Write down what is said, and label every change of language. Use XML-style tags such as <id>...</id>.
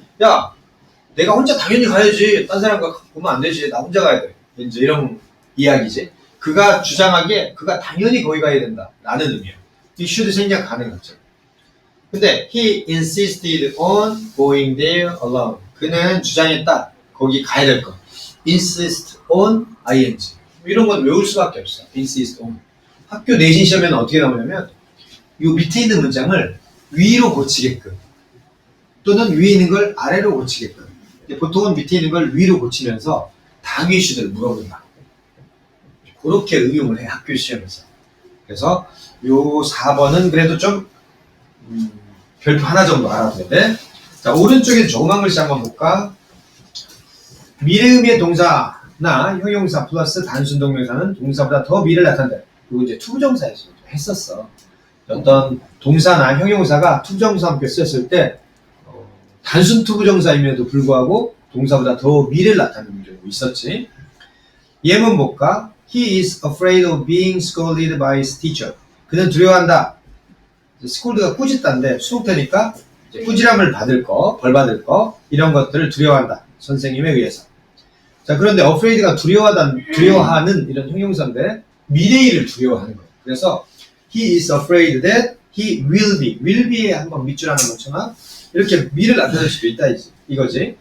<ko>야, 내가 혼자 당연히 가야지. 딴 사람과 보면 안 되지. 나 혼자 가야 돼. 이제 이런 이야기지. 그가 주장하기에 그가 당연히 거기 가야 된다. 라는 의미야. 이 should 생략 가능하죠. 근데</ko> <en>he insisted on going there alone.</en> <ko>그는 주장했다. 거기 가야 될 거. insist on ing. 이런 건 외울 수밖에 없어.</ko> <en>insist on.</en> <ko>학교 내신 시험에는 어떻게 나오냐면 이 밑에 있는 문장을 위로 고치게끔 또는 위에 있는 걸 아래로 고치게끔. 보통은 밑에 있는 걸 위로 고치면서 당위 should를 물어본다. 그렇게 응용을 해, 학교 시험에서. 그래서 요 4번은 그래도 좀 별표 하나 정도 알아둬야 돼. 자, 오른쪽에 조그만 글씨 한번 볼까? 미래의미의 동사나 형용사 플러스 단순 동명사는 동사보다 더 미래를 나타낸다. 이거 이제 투부정사에서 했었어. 어떤 동사나 형용사가 투부정사와 함께 쓰였을 때 단순 투부정사임에도 불구하고 동사보다 더 미래를 나타내는 경우 있었지. 예문 볼까?</ko> <en>He is afraid of being scolded by his teacher.</en> <ko>그는 두려워한다. scold가 꾸짖다인데 수동태니까 꾸지람을 받을 거, 벌 받을 거 이런 것들을 두려워한다. 선생님에 의해서. 자, 그런데 afraid가 두려워하는 이런 형용사인데 미래일을 두려워하는 거예요. 그래서</ko> <en>he is afraid that he will be에</en> <ko>한번 밑줄 하나 놓잖아. 이렇게 미래를 나타낼 수도 있다 이거지.</ko>